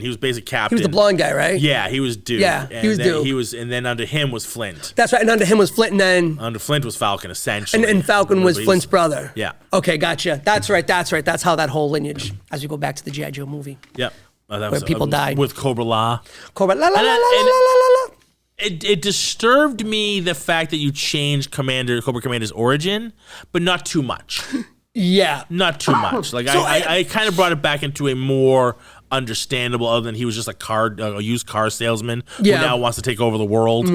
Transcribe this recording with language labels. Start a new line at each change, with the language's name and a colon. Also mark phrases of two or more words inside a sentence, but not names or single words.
English: He was basically captain. He was the blonde guy, right? Yeah, he was Duke. Yeah, he was Duke. And then under him was Flint. That's right. And under him was Flint, and then under Flint was Falcon, essentially. And Falcon was Flint's brother. Yeah. Okay, gotcha. That's right. That's how that whole lineage. As we go back to the G.I. Joe movie. Yep. Where people died with Cobra La. Cobra La la la la la la. It disturbed me the fact that you changed Cobra Commander's origin, but not too much. Yeah. Not too much. Like so I kind of brought it back into a more understandable, other than he was just a used car salesman who now wants to take over the world.